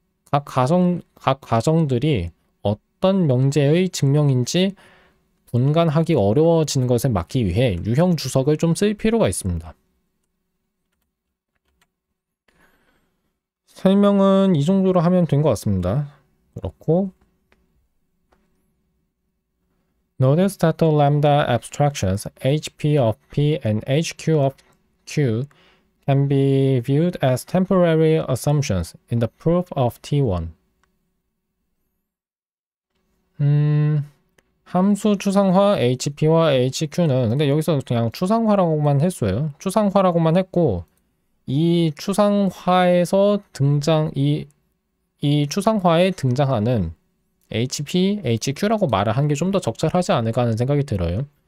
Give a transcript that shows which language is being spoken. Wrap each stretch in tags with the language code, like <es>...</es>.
<ko>각 가정들이 어떤 명제의 증명인지 분간하기 어려워지는 것을 막기 위해 유형 주석을 좀 쓸 필요가 있습니다. 설명은 이 정도로 하면 된 것 같습니다.</ko> <en>그렇고 Notice that the lambda abstractions HP of P and HQ of Q can be viewed as temporary assumptions in the proof of T1.</en> <ko>함수 추상화 HP와 HQ는 근데 여기서 그냥 추상화라고만 했어요. 추상화라고만 했고 이 추상화에서 이 추상화에 등장하는 HP, HQ라고 말을 한 게 좀 더 적절하지 않을까 하는 생각이 들어요.</ko>